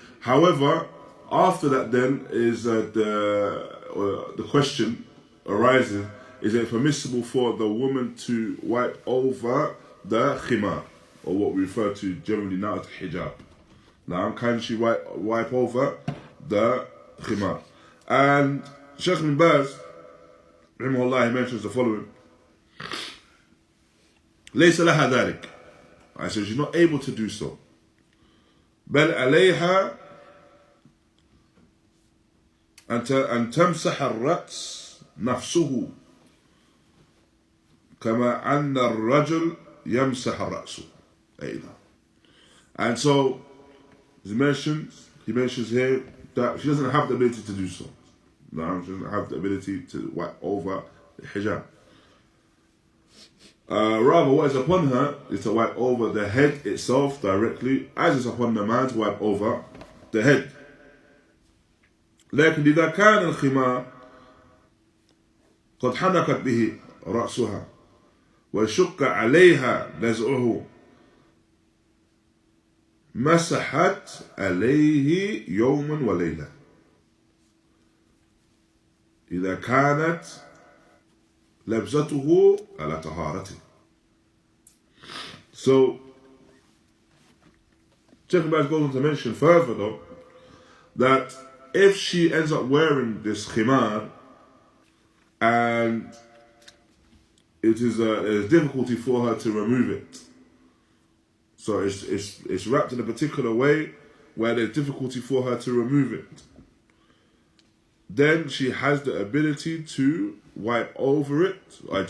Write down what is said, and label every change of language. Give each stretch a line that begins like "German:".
English: However, after that then is the question arises, is it permissible for the woman to wipe over the khimar, or what we refer to generally now as hijab? Now, can she wipe over the khimar? And Shaykh bin Baz, raḥimahullāh, he mentions the following.
Arabic: ليس لها ذلك.
English: I said she's not able to do so.
Arabic: بل عليها أن تمسح الرأس نفسه كما أن الرجل يمسح رأسه أيضا.
English: And so he mentions here that she doesn't have the ability to do so. No, she doesn't have the ability to wipe over the hijab. Rather, what is upon her is to wipe over the head itself directly, as is upon the man to wipe over the head.
Arabic: لكن إذا كان الخمار قد حنكت به رأسها وشق عليها نزعه مسحت عليه يوما وليلة إذا كانت لبسته على طهارته.
English: So, Shaykh goes on to mention further though, that if she ends up wearing this khimar and it is a difficulty for her to remove it, so it's wrapped in a particular way where there's difficulty for her to remove it, then she has the ability to wipe over it. Right?